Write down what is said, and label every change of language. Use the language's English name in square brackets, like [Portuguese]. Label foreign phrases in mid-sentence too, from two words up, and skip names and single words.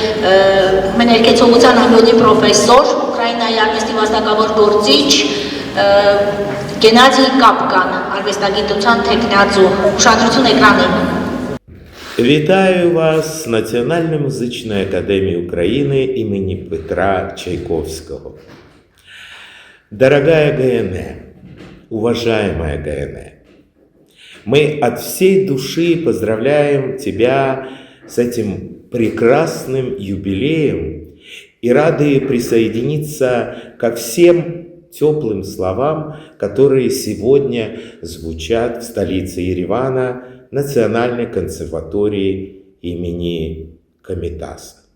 [Armenian] մներկեցողության ամյոդի պրոֆեսոր, Ուկրաինայի արվեստի վաստակավոր գործիչ Геннадий Կապկան, արվեստագիտության թեկնածու, ուշադրություն էկրանին։ [Ukrainian] Вітаю вас [Russian] с Национальной музычной академией Украины имени Петра Чайковского. Дорогая ГНЭ, уважаемая ГНЭ, мы от всей души поздравляем тебя с этим прекрасным юбилеем и рады присоединиться ко всем теплым словам, которые сегодня звучат в столице Еревана, Национальной консерватории имени Комитаса.